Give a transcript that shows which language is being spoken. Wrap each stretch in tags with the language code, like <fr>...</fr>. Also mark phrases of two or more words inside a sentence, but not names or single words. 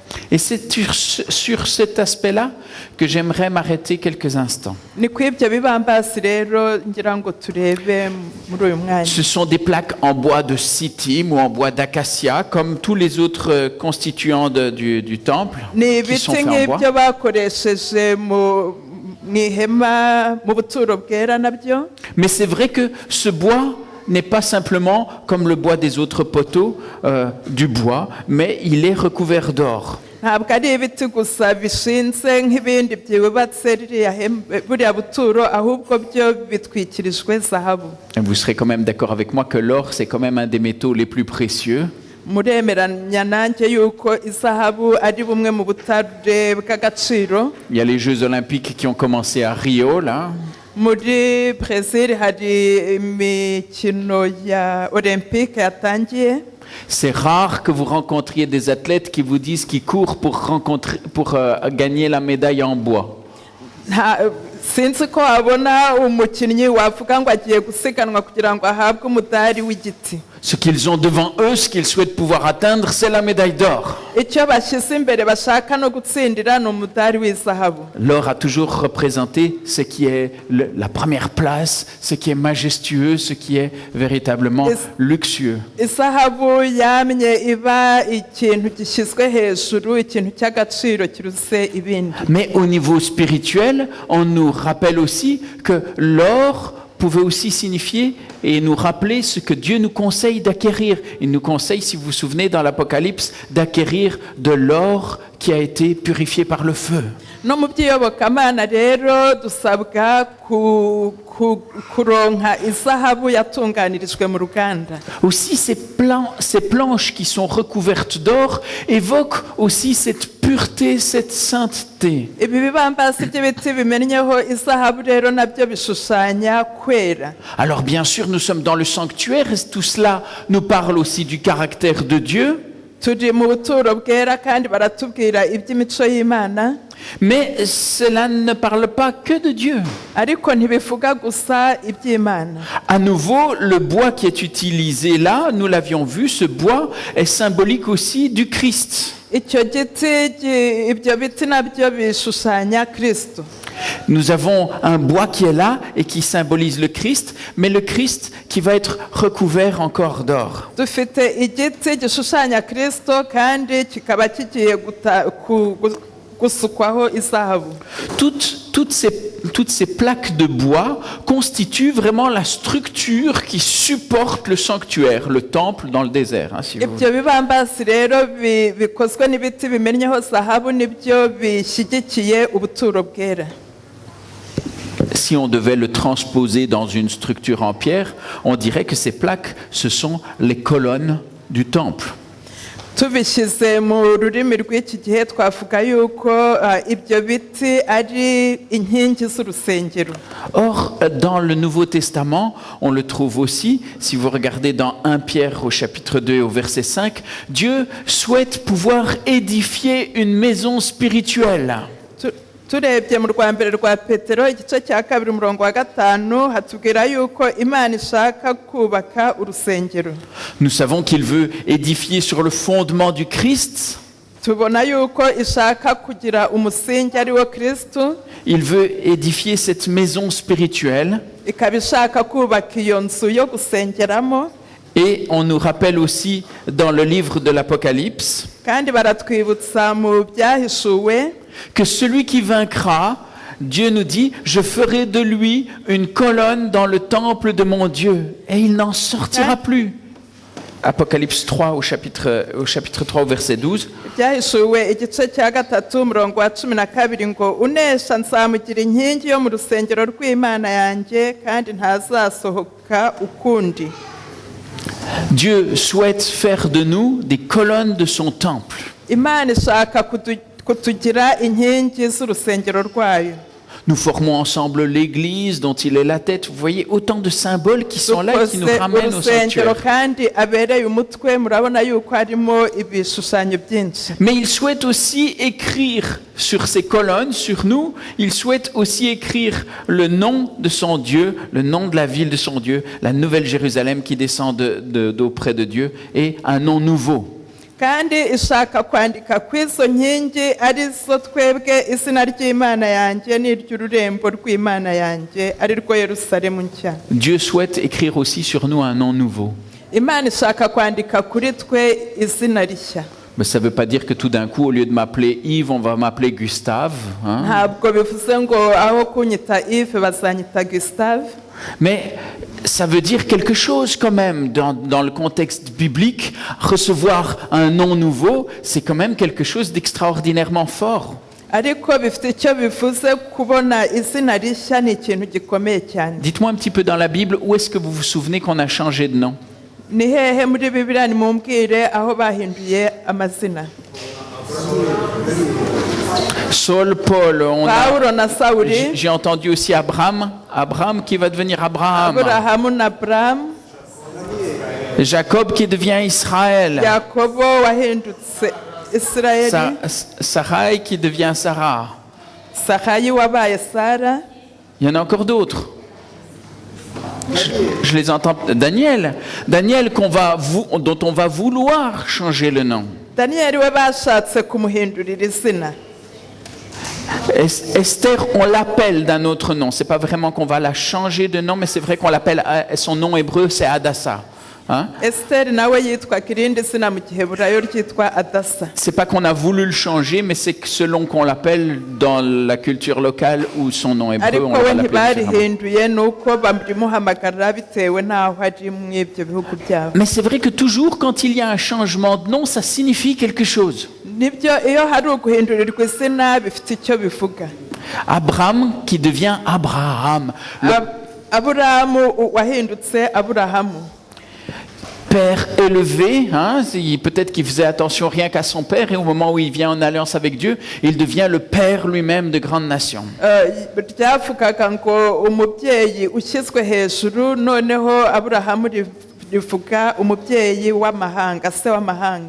<fr>Et c'est sur cet aspect-là que j'aimerais m'arrêter quelques instants.</fr> <rw>ni ku ibyo bibambasi rero ngira ngo turebe muri uyu mwanya.</rw> <fr>Ce sont des plaques en bois de sittim ou en bois d'acacia, comme tous les autres constituants du temple,</fr> <rw>ni</rw> <fr>qui sont</fr> <rw>ibiti</rw> <fr>faits en bois.</fr> <rw>nk'ibyo bakoresheje mu ihema mu buturo bwera nabyo.</rw> <fr>Mais c'est vrai que ce bois n'est pas simplement comme le bois des autres poteaux du bois, mais il est recouvert d'or.</fr> <rw>ntabwo ari ibiti gusa bishinze nk'ibindi byubatse buriya buturo ahubwo byo bitwikirijwe zahabu.</rw> <fr>Et vous serez quand même d'accord avec moi que l'or, c'est quand même un des métaux les plus précieux.</fr> <rw>muremeranya nanjye yuko izahabu ari bumwe mu butare bw'agaciro.</rw> <fr>Il y a les Jeux Olympiques qui ont commencé à Rio, là.</fr> <rw>muri Brazil hari imikino ya olympique yatangiye.</rw> <fr>C'est rare que vous rencontriez des athlètes qui vous disent qu'ils courent pour gagner la médaille en bois.</fr> <rw>sinzi ko wabona umukinnyi wavuga ngo agiye gusiganwa kugira ngo ahabwe umudari w'igiti.</rw> <fr>Ce qu'ils ont devant eux, ce qu'ils souhaitent pouvoir atteindre, c'est la médaille d'or.</fr> <rw>icyo bashyize imbere bashaka no gutsindira ni umudari w'izahabu.</rw> <fr>L'or a toujours représenté ce qui est la première place, ce qui est majestueux, ce qui est véritablement luxueux.</fr> <rw>izahabu yamye iba ikintu gishyizwe hejuru, ikintu cy'agaciro kiruse ibindi.</rw> <fr>Mais au niveau spirituel, on nous rappelle aussi que l'or pouvait aussi signifier et nous rappeler ce que Dieu nous conseille d'acquérir. Il nous conseille, si vous vous souvenez, dans l'Apocalypse, d'acquérir de l'or qui a été purifié par le feu.</fr> <rw>no mu by'iyobokamana rero dusabwa kuronka izahabu yatunganirijwe mu ruganda.</rw> <fr>Aussi, ces planches qui sont recouvertes d'or évoquent aussi cette pureté, cette sainteté.</fr> <rw>ibi bibambasi by'ibiti bimennyeho izahabu rero nabyo bishushanya kwera.</rw> <fr>Alors bien sûr, nous sommes dans le sanctuaire et tout cela nous parle aussi du caractère de Dieu.</fr> <rw>turi mu buturo bwera kandi baratubwira iby'imico y'Imana.</rw> <fr>Mais cela ne parle pas que de Dieu.</fr> <rw>ariko ntibivuga gusa iby'Imana.</rw> <fr>À nouveau, le bois qui est utilisé là, nous l'avions vu, ce bois est symbolique aussi du Christ.</fr> <rw>icyo giti ibyo biti nabyo bishushanya Kristo.</rw> <fr>Nous avons un bois qui est là et qui symbolise le Christ, mais le Christ qui va être recouvert encore d'or.</fr> <rw>dufite igiti gishushanya Kristo kandi kikaba kigiye gusukwaho izahabu.</rw> <fr>Toutes ces plaques de bois constituent vraiment la structure qui supporte le sanctuaire, le temple dans le désert. Si vous voulez.</fr> <rw>ibyo bibambasi rero bikozwe n'ibiti bimennyeho zahabu nibyo bishyigikiye ubuturo bwera.</rw> <fr>Si on devait le transposer dans une structure en pierre, on dirait que ces plaques, ce sont les colonnes du temple.</fr> <rw>tubishyize mu rurimi rw'iki gihe twavuga yuko ibyo biti ari inkingi z'urusengero.</rw> <fr>Or, dans le Nouveau Testament, on le trouve aussi, si vous regardez dans 1 Pierre au chapitre 2 et au verset 5, Dieu souhaite pouvoir édifier une maison spirituelle.</fr> <rw>turebye mu rwa mbere rwa Petero igice cya 2 umurongo wa 5 hatubwira yuko Imana ishaka kubaka urusengero.</rw> <fr>Nous savons qu'il veut édifier sur le fondement du Christ.</fr> <rw>tubona yuko ishaka kugira umusingi ari wo Kristo.</rw> <fr>Il veut édifier cette maison spirituelle.</fr> <rw>ikaba ishaka kubaka iyo nzu yo gusengeramo.</rw> <fr>Et on nous rappelle aussi dans le livre de l'Apocalypse</fr> <rw>kandi baratwibutsa mu byahishuwe</rw> <fr>que celui qui vaincra, Dieu nous dit, je ferai de lui une colonne dans le temple de mon Dieu et il n'en sortira plus. Apocalypse 3 au chapitre 3 au verset 12.</fr> <rw>byahishuwe igice cya 3 umurongo wa 12 ngo unesha nzamugira inkingi yo mu rusengero rw'Imana yanjye kandi ntazasohoka ukundi.</rw> <fr>Dieu souhaite faire de nous des colonnes de son temple.</fr> <rw>Imana ishaka kutugira inkingi z'urusengero rwayo.</rw> <fr>Nous formons ensemble l'Église dont il est la tête. Vous voyez autant de symboles qui sont là et qui nous ramènent au sanctuaire.</fr> <rw>kandi abereye umutwe murabona yuko harimo ibishushanyo byinshi.</rw> <fr>Mais il souhaite aussi écrire sur ces colonnes, sur nous, il souhaite aussi écrire le nom de son Dieu, le nom de la ville de son Dieu, la nouvelle Jérusalem qui descend d'auprès de Dieu, et un nom nouveau.</fr> <rw>kandi ishaka kwandika ku izo nkingi arizo twebwe izina ry'Imana yanjye n'iry'ururembo rw'Imana yanjye ari rwo Yerusalemu nshya.</rw> <fr>Dieu souhaite écrire aussi sur nous un nom nouveau.</fr> <rw>Imana ishaka kwandika kuri twe izina rishya.</rw> <fr>Mais ça ne veut pas dire que tout d'un coup, au lieu de m'appeler Yves, on va m'appeler Gustave. Hein?</fr> <rw>Ntabwo bivuze ngo aho kunyita Yves bazanyita Gustave.</rw> <fr>Mais ça veut dire quelque chose quand même. Dans le contexte biblique, recevoir un nom nouveau, c'est quand même quelque chose d'extraordinairement fort.</fr> <rw>Ariko bifite icyo bivuze kubona izina rishya ni ikintu gikomeye cyane.</rw> <fr>Dites-moi un petit peu dans la Bible, où est-ce que vous vous souvenez qu'on a changé de nom?</fr> <rw>Ni hehe muri Bibiliya nimumbwire aho bahinduye amazina?</rw> <fr>Saul, Paul,</fr> <rw>Paulo na Sawuli,</rw> <fr>j'ai entendu aussi Abraham. Abraham qui va devenir Abraham.</fr> <rw>Aburahamu na Aburahamu,</rw> <fr>Jacob qui devient Israël.</fr> <rw>Yakobo wahindutse Isirayeli,</rw> <fr>Sarai qui devient Sarah.</fr> <rw>Sarayi wabaye Sara.</rw> <fr>Il y en a encore d'autres. Je les entends. Daniel dont on va vouloir changer le nom.</fr> <rw>Daniyeli we bashatse kumuhindurira izina.</rw> <fr>Esther, on l'appelle d'un autre nom. C'est pas vraiment qu'on va la changer de nom, mais c'est vrai qu'on l'appelle. Son nom hébreu, c'est Hadassah. Hein?</fr> <rw>Esther nawe yitwa kirindi zina mu giheburayo ryitwa Adasa.</rw> <fr>C'est pas qu'on a voulu le changer, mais c'est que selon qu'on l'appelle dans la culture locale ou son nom hébreu,</fr> <rw>Ariko</rw> <fr>on</fr> <rw>we</rw> <fr>va l'appeler différemment.</fr> <rw>ntibarihinduye nuko bamurimuhamagarira bitewe n'aho ari mu ibyo bihugu byabo.</rw> <fr>Mais c'est vrai que toujours quand il y a un changement de nom, ça signifie quelque chose.</fr> <rw>Nibyo iyo hari uguhindurirwa izina bifite icyo bivuga.</rw> <fr>Abraham qui devient Abraham.</fr> <rw>Aburahamu wahindutse Aburahamu.</rw> <fr>Père élevé, hein, peut-être qu'il faisait attention rien qu'à son père, et au moment où il vient en alliance avec Dieu, il devient le père lui-même de grandes nations.</fr> <rw>Ryavugaga ngo umubyeyi ushyizwe hejuru, noneho Aburahamu rivuga umubyeyi w'amahanga, se w'amahanga.</rw>